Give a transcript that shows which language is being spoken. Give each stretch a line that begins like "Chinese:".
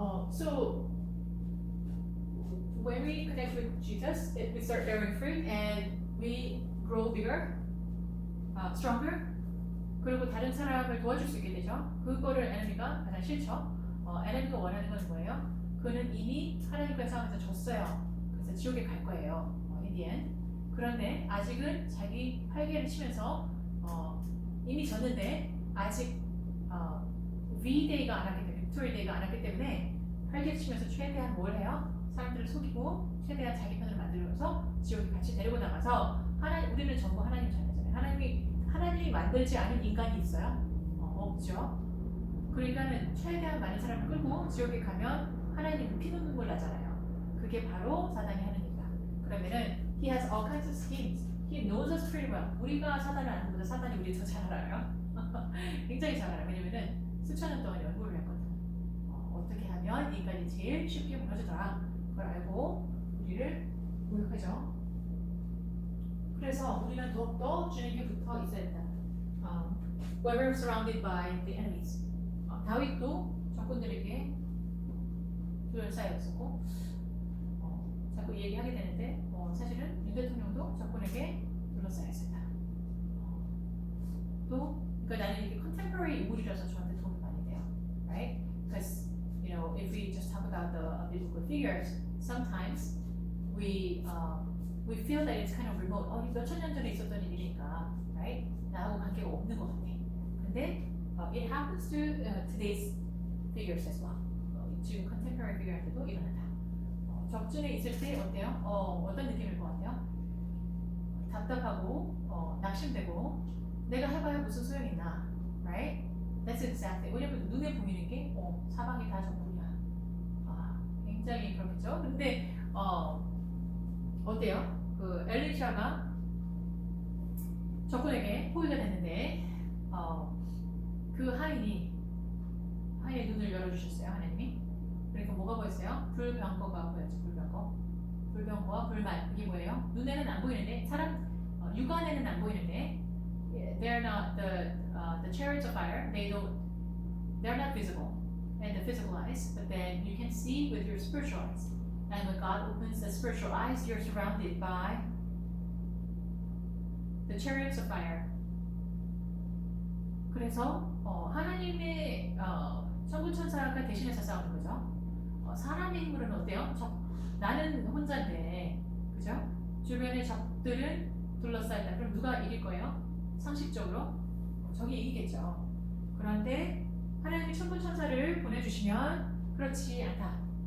English: So when we connect with Jesus, we start bearing fruit and we grow bigger, stronger.
Korean: 그리고 다른 사람을 도와줄 수 있게 되죠. 그거를 에너미가 가장 싫죠. 에너미가 원하는 건 뭐예요? 그는 이미 하나님과 싸움에서 졌어요. 그래서 지옥에 갈 거예요.
English: in the end.
Korean: 그런데 아직은 자기 활개를 치면서 이미 졌는데 아직 V-Day가 안 왔기 때문에, 빅토리 데이가 안 왔기 때문에 활개를 치면서 최대한 뭘 해요? 사람들을 속이고 최대한 자기 편을 만들어서 지옥에 같이 데리고 나가서 우리는 전부 하나님 자녀잖아요. 하나님이 만들지 않은 인간이 있어요? 없죠. 그러니까는 최대한 많은 사람을 끌고 지옥에 가면 하나님은 피눈물 나잖아요. 그게 바로 사단이 하는 일이다. 그러면은
English: He has all kinds of schemes. He knows us pretty well.
Korean: 우리가 사단을 아는 것보다 사단이 우리 더 잘 알아요. 굉장히 잘 알아요. 왜냐면은 수천 년 동안 연구를 했거든. 어떻게 하면 인간이 제일 쉽게 무너지더라. 그걸 알고 우리를 모욕하죠. 그래서 우리는 더욱더 주님께 붙어 있어야 된다.
English: When we're surrounded by the enemies.
Korean: 다윗도 적군들에게 둘러싸여 있었고 자꾸 얘기하게 되는데 사실은 윤 대통령도 적군에게 둘러싸여 있었다. 또 그러니까 나는 이게 contemporary 인물이라서 저한테 도움이 많이 돼요,
English: right? Because if we just talk about the biblical figures, sometimes we feel that it's kind of remote.
Korean: 몇천 년 전에 있었던 일이니까,
English: right?
Korean: 나하고 관계가 없는 것 같아. 근데
English: it happens to today's figures as well.
Korean: 지금 contemporary figure한테도 일어난다. 적진에 있을 때 어때요? 어떤 느낌일 것 같아요? 답답하고 낙심되고 내가 해봐야 무슨 소용이 있나,
English: right? That's exactly.
Korean: 왜냐면 눈에 보이는 게 사방이 다 적군이야. 굉장히 그렇겠죠. 근데 어때요? 그 엘리샤가 적군에게 포위가 됐는데 그 하인의 눈을 열어주셨어요. 하나님이. 그러니까 뭐가 보였어요? 불병거가 보였죠. 불병거와 불말. 이게 뭐예요? 눈에는 안 보이는데 육안에는 안 보이는데
English: they're not the chariots of fire. They're not visible in the physical eyes, but then you can see with your spiritual eyes. And when God opens the spiritual eyes, you're surrounded by the chariots of fire.
Korean: 그래서 하나님의 천군천사가 대신해서 싸우는 거죠. 사람의 힘으로는 어때요? 나는 혼자인데, 그죠? 주변의 적들은 둘러싸였다. 그럼 누가 이길 거예요? 상식적으로 적이 이기겠죠. 그런데 하나님이 천군천사를 보내주시면 그렇지 않다.